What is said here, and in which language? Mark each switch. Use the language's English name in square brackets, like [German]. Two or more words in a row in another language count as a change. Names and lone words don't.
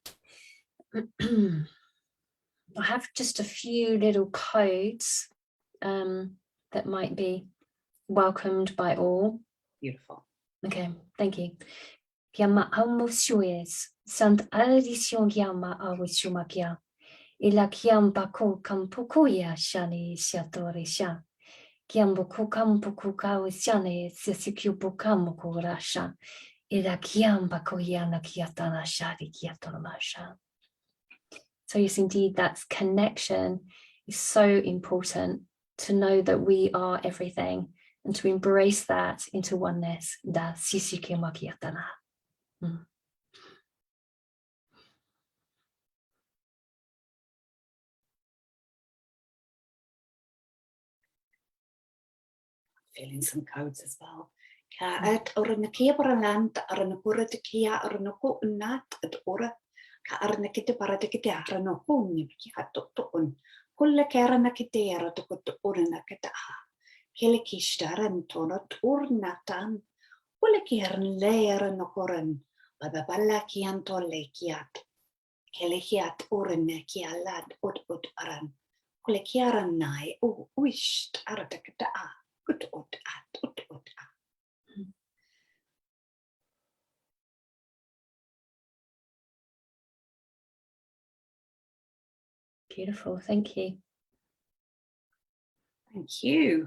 [English] I have just a few little codes that might be welcomed by all. Beautiful. Okay, thank you. Chiama amosues, sant addition chiama awisumakia. Ila chiamba ko kampukuya shani siatorisha. Chiambuku kampuku kawisiane sisikyubukamuku rasha. Ila chiamba koyana kiatana shari kiatonamasha. So yes, indeed, that connection is so important, to know that we are everything and to embrace that into oneness. Da sisikimakiatana. Feeling some codes as well. Kaat ornakia paralant arnapura tekia arnaku unat at ora ka arnakite paratikite arnaku nikia totun kulla karanakite aratukut ornakata kelekishtaran tonot ornatan kulla kiarn leer nokoran babala kiantolle kiat kelekiat ornakia lad ut aran kulla kiaran nai wisht aratakata Beautiful, thank you. Thank you.